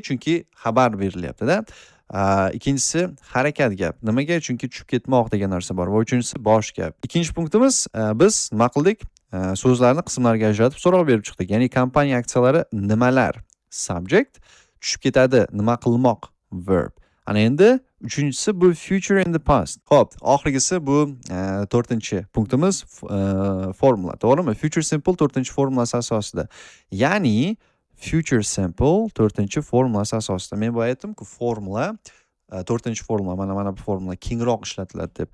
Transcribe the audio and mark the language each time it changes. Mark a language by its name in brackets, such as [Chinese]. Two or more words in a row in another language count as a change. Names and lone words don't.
[Uzbek] Chunki xabar berilyapti-da. Ikkinchisi harakat gap. Nimaga? Chunki tushib ketmoq degan narsa bor va uchinchisi bosh gap. Ikkinchi punktimiz biz nima qildik? So'zlarni qismlarga ajratib so'roq berib chiqdik. Ya'ni kompaniya aksiyalari nimalar? Subject, tushib ketadi, nima qilmoq? Verb. Ana endi uchinchisi bu [English] future in the past. [Uzbek] Xo'p, oxirgisi bu 4-punktimiz formula, to'g'rimi? [English] Future simple [Uzbek] 4-formulasi asosida. Ya'ni [English] future simple [Uzbek] 4-formulasi asosida. Men bu aytdim-ku, formula 4-formula, mana bu formula kengroq ishlatiladi deb.